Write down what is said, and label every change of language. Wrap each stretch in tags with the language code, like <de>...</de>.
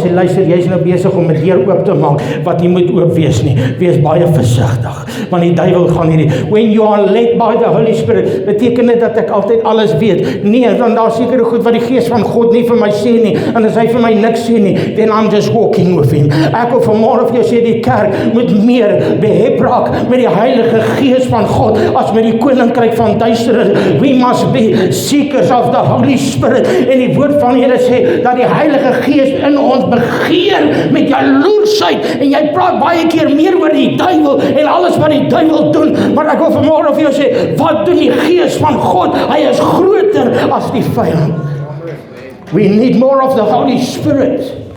<af>Sê, luister, jy is nou besig om 'n deur oop te maak wat nie moet oop wees nie. Wees baie versigtig, want die duiwel gaan hierdie.</af> <en>When you are led by the Holy Spirit,</en> <af>beteken dit dat ek altyd alles weet? Nee, want daar sekere goed wat die gees van God nie vir my sê nie. En as hy vir my niks sê nie,</af> <en>then I'm just walking with him.</en> <af>Ek wil vanmôre vir jou sê, die kerk moet meer behep raak met die Heilige Gees van God as met die koninkryk van duisternis.</af> <en>We must be seekers of the Holy Spirit.</en> <af>En die woord van Here sê dat die Heilige Gees in ons begeer met jaloersheid. En jy praat baie keer meer oor die duiwel en alles wat die duiwel doen. Maar ek wil vanmôre vir jou sê, wat doen die Gees van God? Hy is groter as die vyand.</af> <en>We need more of the Holy Spirit.</en>